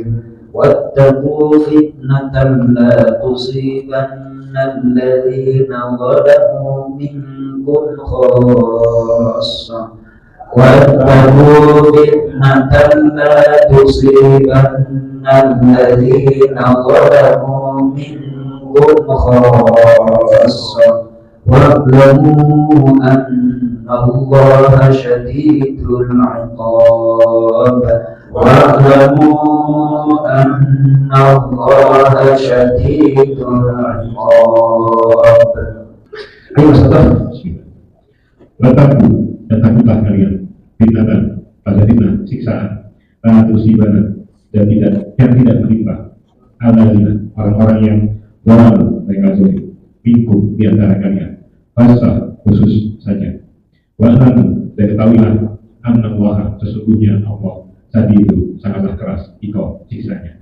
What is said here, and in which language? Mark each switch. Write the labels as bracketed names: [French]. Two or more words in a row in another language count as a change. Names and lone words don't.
[Arabic] واتقوا فتنة لا تصيبن الذين ظلموا منكم خاصة. واتقوا فتنة لا تصيبن الذين ظلموا منكم خاصة. واعلموا أن الله شديد العقاب. واعلموا أن الله شديد العقاب. [Indonesian] Ayo Ustaz. Dan takutlah kalian fitnatan pada fitnah siksaan tusibana dan yang tidak menimpa alladzina orang-orang yang zalam mereka zalim minkum di antara kalian fasa khusus saja wa'lamu dan ketahuilah annallaha sesungguhnya Allah itu sangatlah keras siksanya.